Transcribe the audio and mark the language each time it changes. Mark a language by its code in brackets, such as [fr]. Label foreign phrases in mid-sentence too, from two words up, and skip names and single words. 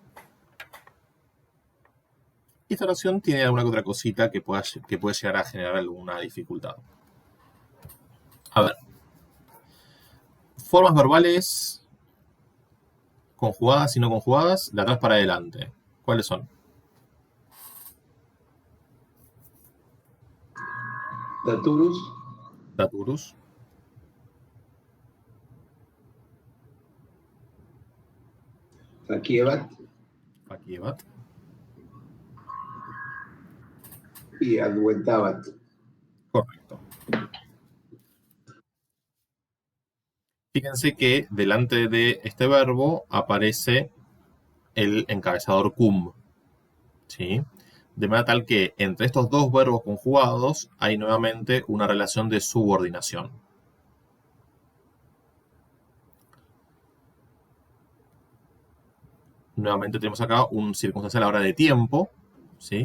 [es] Esta oración tiene alguna que otra cosita que puede llegar a generar alguna dificultad. A ver. Formas verbales conjugadas y no conjugadas, de atrás para adelante. ¿Cuáles son? Daturus. Daturus. Faciebat. Faciebat. Y adventabat. Correcto. Fíjense que delante de este verbo aparece el encabezador cum, ¿sí? De manera tal que entre estos dos verbos conjugados hay nuevamente una relación de subordinación. Nuevamente tenemos acá un circunstancial ahora de tiempo, ¿sí?